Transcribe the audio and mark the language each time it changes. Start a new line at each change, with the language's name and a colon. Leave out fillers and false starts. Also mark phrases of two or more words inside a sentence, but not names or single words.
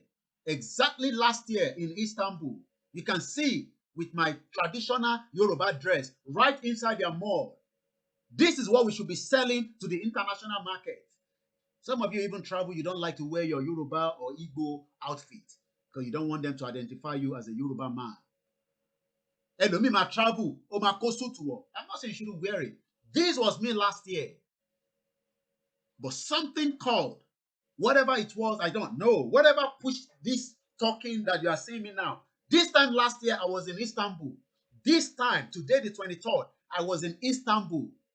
English: Exactly last year in Istanbul. You can see with my traditional Yoruba dress right inside their mall. This is what we should be selling to the international market. Some of you even travel, you don't like to wear your Yoruba or Igbo outfit because you don't want them to identify you as a Yoruba man.
Yoruba: Elomi ma travel, o ma ko suit wo.
English: I'm not saying you shouldn't wear it. This was me last year. But something called, whatever it was, I don't know. Whatever pushed this talking that you are seeing me now. This time last year, I was in Istanbul. This time, today the 23rd, I was in Istanbul.